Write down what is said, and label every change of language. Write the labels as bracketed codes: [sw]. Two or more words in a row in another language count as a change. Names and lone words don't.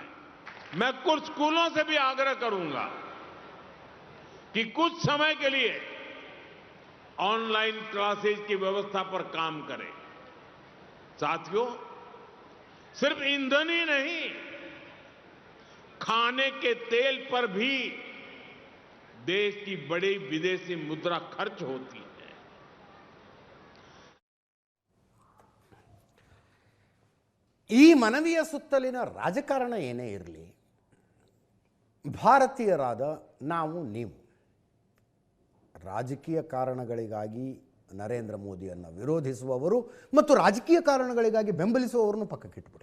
[hi] मैं कुछ स्कूलों से भी आग्रह करूंगा कि कुछ समय के लिए ऑनलाइन क्लासेज की व्यवस्था पर काम करें। साथियों, सिर्फ ईंधन ही नहीं, खाने के तेल पर भी देश की बड़ी विदेशी मुद्रा खर्च होती है। [kn] ಈ ಮನವಿಯ ಸುತ್ತಲಿನ ರಾಜಕಾರಣ ಏನೇ ಇರಲಿ, ಭಾರತೀಯರಾದ ನಾವು ನೀವು ರಾಜಕೀಯ ಕಾರಣಗಳಿಗಾಗಿ ನರೇಂದ್ರ ಮೋದಿಯನ್ನು ವಿರೋಧಿಸುವವರು ಮತ್ತು ರಾಜಕೀಯ ಕಾರಣಗಳಿಗಾಗಿ ಬೆಂಬಲಿಸುವವರನ್ನು ಪಕ್ಕಕ್ಕಿಟ್ಬಿಡಿ.